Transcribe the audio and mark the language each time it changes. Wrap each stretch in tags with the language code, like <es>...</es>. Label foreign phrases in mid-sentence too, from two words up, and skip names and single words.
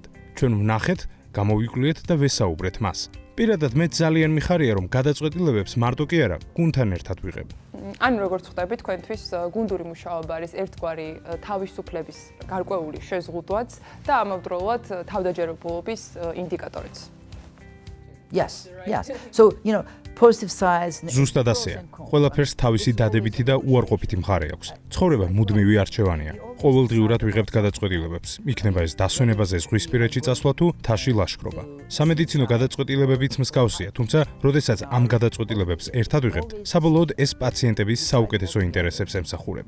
<ka>ჩვენ ვნახეთ, გამოვიკვლიეთ და ვესაუბრეთ მას. პირადად მე ძალიან მიხარია, რომ გადაწყვეტილებებს მარტო კი არა, გუნდთან ერთად ვიღებ. ანუ როგორც ხვდები, თქვენთვის გუნდური მუშაობა არის ერთგვარი თავისუფლების გარკვეული შეზღუდვაც და ამავდროულად თავდაჯერებულობის ინდიკატორიც.</ka> <en>Yes. So, positive sides.</en> <ka>ზუსტად ასეა. ყველაფერს თავისი დადებითი და უარყოფითი მხარე აქვს. ცხოვრება მუდმივი არჩევანია. ყოველდღიურად ვიღებთ გადაწყვეტილებებს. იქნება ეს დასვენებაზე ზღვისპირეთში წასვლა თუ თაში ლაშქრობა. სამედიცინო გადაწყვეტილებებიც მსგავსია, თუმცა, როდესაც ამ გადაწყვეტილებებს ერთად ვიღებთ, საბოლოოდ ეს პაციენტების საუკეთესო ინტერესებს ემსახურება.</ka>